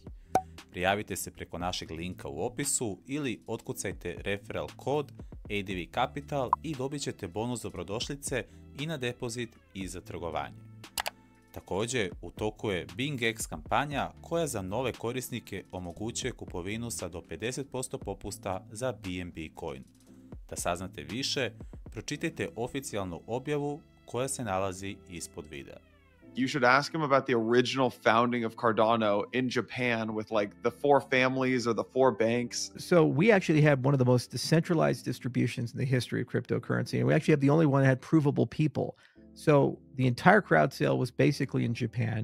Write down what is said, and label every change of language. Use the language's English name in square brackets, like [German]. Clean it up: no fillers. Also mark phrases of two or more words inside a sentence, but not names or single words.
[Bosnian] Prijavite se preko našeg linka u opisu ili otkucajte referral kod ADV Capital i dobit ćete bonus dobrodošlice i na depozit i za trgovanje. Također, u toku je BingX kampanja koja za nove korisnike omogućuje kupovinu sa do 50% popusta za BNB coin. Da saznate više, pročitajte oficijalnu objavu koja se nalazi ispod videa. [English] You should ask him about the original founding of Cardano in Japan with like the 4 families or the 4 banks. So we actually had one of the most decentralized distributions in the history of cryptocurrency. And we actually have the only one that had provable people. So the entire crowd sale was basically in Japan.